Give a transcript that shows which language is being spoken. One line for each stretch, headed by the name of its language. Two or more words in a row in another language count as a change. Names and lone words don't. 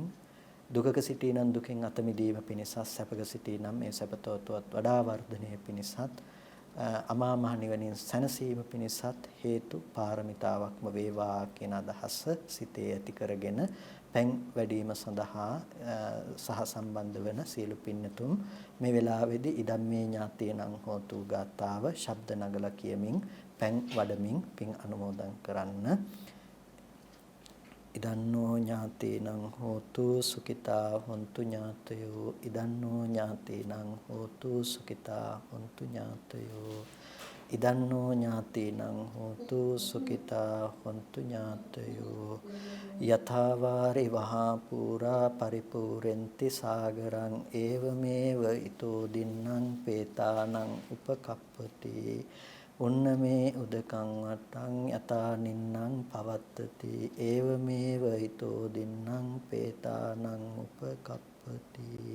Sinhala: දුකක සිටිනම් දුකින් අත මිදීම පිණිසත්, සැපක සිටිනම් මේ සැපතවතුවත් වඩා වර්ධනය පිණිසත්, අමා මහ නිවනින් සැනසීම පිණිසත් හේතු පාරමිතාවක්ම වේවා කියන අදහස සිතේ ඇති කරගෙන පැන් වැඩිම සඳහා සහ සම්බන්ධ වන සියලු පින්නතුන් මේ වෙලාවේදී
Pali: ඉදම්මේ ඥාතේනං හෝතු
Sinhala: ගාතාව ශබ්ද නගලා කියමින් පැන් වඩමින් පින් අනුමෝදන් කරන්න.
Pali: ඉදන්නෝ ඥාතේනං හෝතු සුඛිතා හොන්තු ඥාතයෝ ඉදන්නෝ ඥාතේනං හෝතු සුඛිතා හොන්තු ඥාතයෝ ඉදන්නෝ ඥාතේනං හෝතු සුඛිතා හොන්තු ඥාතයෝ යථාවාරි වහා පුරා පරිපූර්ෙන්ති සාගරං ඒවමේව ඊතෝ දින්නම් පේතානං උපකප්පති උන්නමේ උදකං වට්ටං යතා නින්නම් පවත්තති ඒවමේව හිතෝ දින්නම් පේතානං උපකප්පති.